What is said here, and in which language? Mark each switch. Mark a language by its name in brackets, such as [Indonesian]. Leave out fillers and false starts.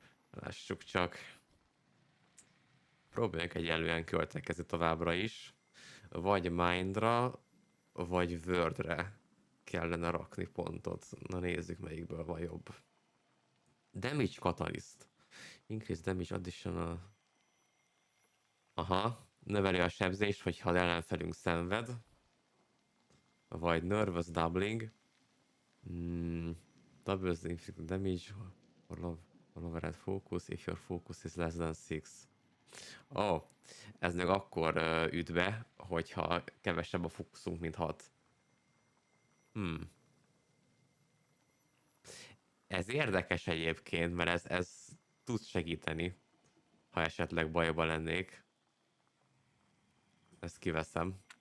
[Hungarian] Lássuk csak. Próbáljunk egyenlően költekezni továbbra is. Vagy Mindra, vagy Wordre kellene rakni pontot. Na nézzük, melyikből van jobb. [English] Damage Catalyst. Increase damage additional. Aha. [Hungarian] Növeli a sebzést, hogyha az ellenfelünk szenved. Vagy Nervous Doubling. [English] Doubles the inflicted damage or overhead focus if your focus is less than 6. [Hungarian] Oh, ez meg akkor üt be, hogyha kevesebb a fókuszunk, mint 6. Ez érdekes egyébként, mert ez tud segíteni, ha esetleg bajba lennék. Ezt kiveszem.